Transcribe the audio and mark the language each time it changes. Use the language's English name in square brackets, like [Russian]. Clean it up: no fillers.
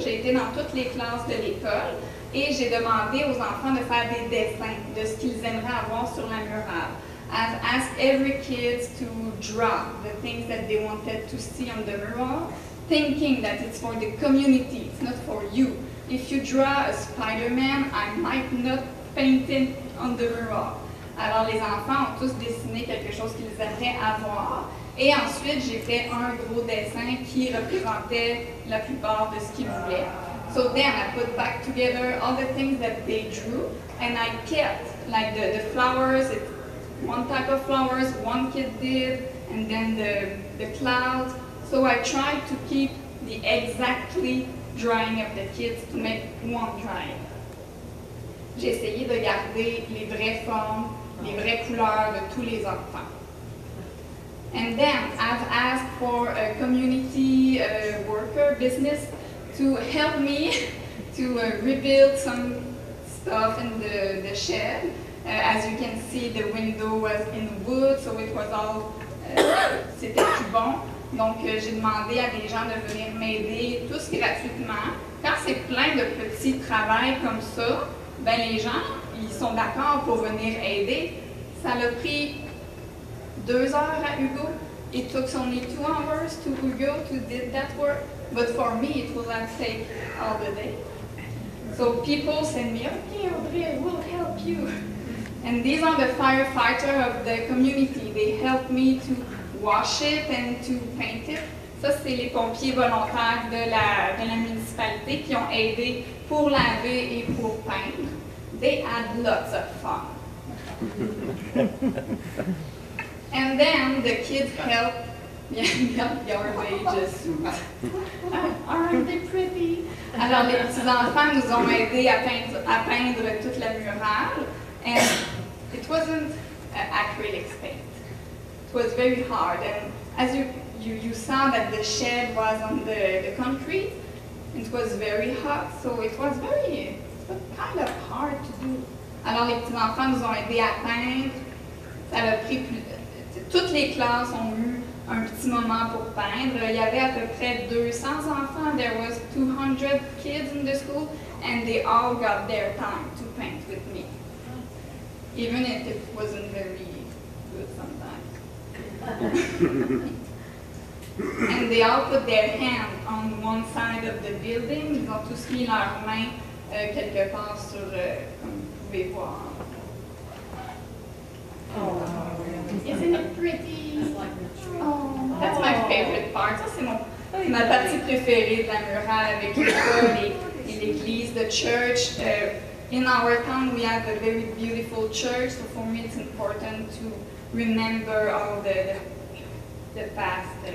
[French] J'ai été dans toutes les classes de l'école et j'ai demandé aux enfants de faire des dessins de ce qu'ils aimeraient avoir sur la murale. [English] I've asked every kid to draw the things that they wanted to see on the mural, thinking that it's for the community, it's not for you. If you draw a Spider-Man, I might not paint it on the mural. [French] Alors les enfants ont tous dessiné quelque chose qu'ils aimeraient avoir. Et ensuite, j'ai fait un gros dessin qui représentait la plupart de ce qu'ils voulaient. [English] So then I put back together all the things that they drew, and I kept, like the flowers, one type of flowers one kid did, and then the clouds. So I tried to keep the exactly drawing of the kids to make one drawing. [French] J'ai essayé de garder les vraies formes, les vraies couleurs de tous les enfants. [English] And then I've asked for a community worker business to help me to rebuild some stuff in the shed. As you can see, the window was in wood, so it was all, [French] c'était tout bon. Donc j'ai demandé à des gens de venir m'aider, tous gratuitement. Quand c'est plein de petits travails comme ça, ben les gens, ils sont d'accord pour venir aider. Ça a pris 2 heures à Hugo. [English] It took only 2 hours to Hugo to do that work, but for me it will not take all the day. So people send me, okay, Audrey, we'll help you. And these are the firefighters of the community. They help me to wash it and to paint it. [French] Ça, c'est les pompiers volontaires de la municipalité qui ont aidé pour laver et pour peindre. [English] They had lots of fun. And then the kids help. Your wages. Aren't they pretty? [French] Alors, les petits-enfants nous ont aidés à peindre toute la murale. [English] And it wasn't acrylic paint. It was very hard. And as you saw that the shed was on the concrete, it was very hot, so it was kind of hard to do. [French] Alors, les petits-enfants nous ont aidés à peindre. Ça a pris toutes les classes ont eu un petit moment pour peindre. Il y avait à peu près 200 enfants. [English] There was 200 kids in the school, and they all got their time to paint with me. Even if it wasn't very good sometimes. And they all put their hand on one side of the building. [French] Ils ont tous mis leurs mains quelque part sur, comme vous pouvez voir. [English] Oh, isn't it pretty? Oh, that's my favorite part. [French] Ça, c'est ma partie préférée de la murale avec l'école et l'église, [English] the church. In our town, we have a very beautiful church, so for me it's important to remember all the past.